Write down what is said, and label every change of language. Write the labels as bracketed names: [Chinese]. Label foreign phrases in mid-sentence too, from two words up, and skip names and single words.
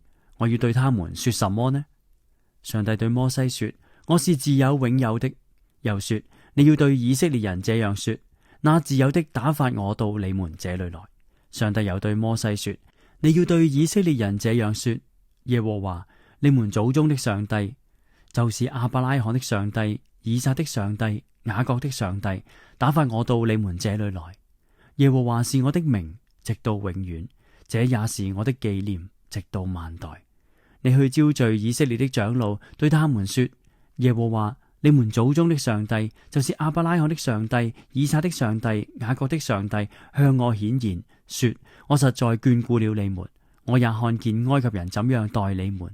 [Chinese] 我要對他們說什麼呢？上帝對摩西說：我是自有永有的。又說：你要對以色列人這樣說：那自有的打發我到你們這裏來。上帝又對摩西說：你要對以色列人這樣說： 耶和華你們祖宗的上帝，就是亞伯拉罕的上帝、以撒的上帝、雅各的上帝，打發我到你們這裏來。耶和華是我的名，直到永遠，這也是我的紀念，直到萬代。你去招聚以色列的長老，對他們說：耶和華你們祖宗的上帝，就是亞伯拉罕的上帝、以撒的上帝、雅各的上帝，向我顯現，說：我實在眷顧了你們，我也看見埃及人怎樣待你們。